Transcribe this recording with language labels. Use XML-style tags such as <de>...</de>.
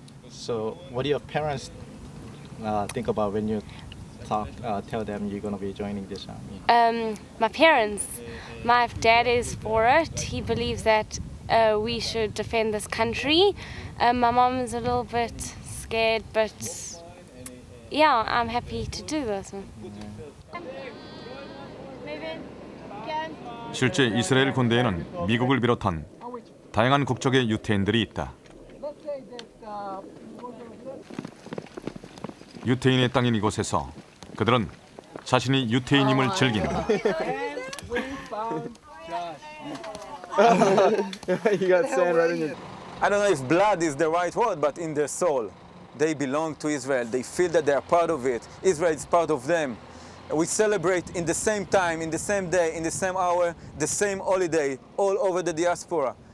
<en>So what do your parents think about when you tell them you're going to be joining this army? My parents, my dad is for it. He believes that we should defend this country. My mom is a little bit scared, but yeah, I'm happy to do this.</en> <ko>실제 이스라엘 군대에는 미국을 비롯한 다양한 국적의 유태인들이 있다. 유태인의 땅인 이곳에서 그들은 자신이 유태인임을 즐긴다.</ko> <en>You got sand right in your... I don't know if blood is the right word, but in their soul. They belong to Israel. They feel that they are part of it. Israel is part of them. We celebrate in the same time, in the same day, in the same hour, the same holiday all over the diaspora.</en>